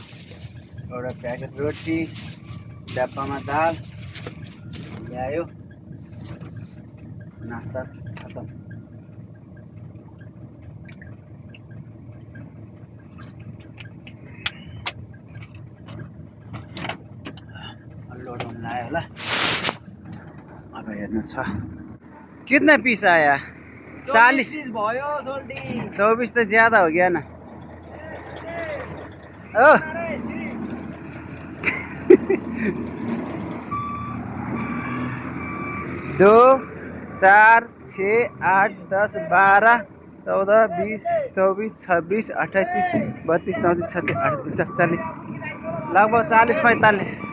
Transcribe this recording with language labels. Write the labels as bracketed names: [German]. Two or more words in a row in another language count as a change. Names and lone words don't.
[Nepali] एउटा प्याकेट रोटी, डब्बामा दाल ल्यायो, नास्ता खत्तम। लोड हुन लाग्यो होला। अब हेर्नु छ [Hindi] कितना पीस आया? 40 भयो। 24 तो ज्यादा हो गया ना। ओ 2 4 6 8 10 12 14 20 24 26 28 32 34 36 38 40 लगभग 40 45।